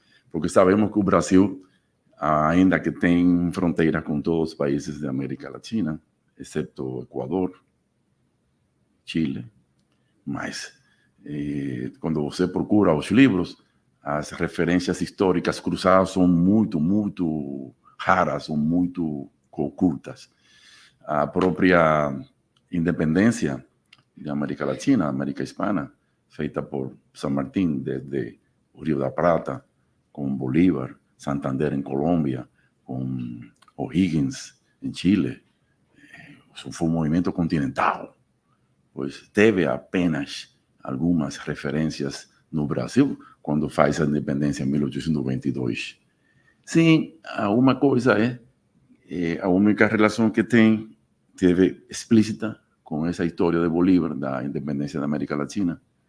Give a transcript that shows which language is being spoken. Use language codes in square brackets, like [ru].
[pt] Porque sabemos que o Brasil, ainda que tem fronteira com todos os países da América Latina, exceto o Equador, Chile, mas quando você procura os livros, as referências históricas cruzadas são muito raras, são muito ocultas. A própria independência da América Latina, América Hispana, feita por San Martín desde o Rio da Prata, com Bolívar, Santander em Colômbia, [es] con O'Higgins en Chile. Eso fue un movimiento continental. [pt] Pues teve apenas algumas referências no Brasil quando faz a independência em 1822. Sim, uma coisa a única relação que teve explícita com essa história de Bolívar, da independência da América Latina.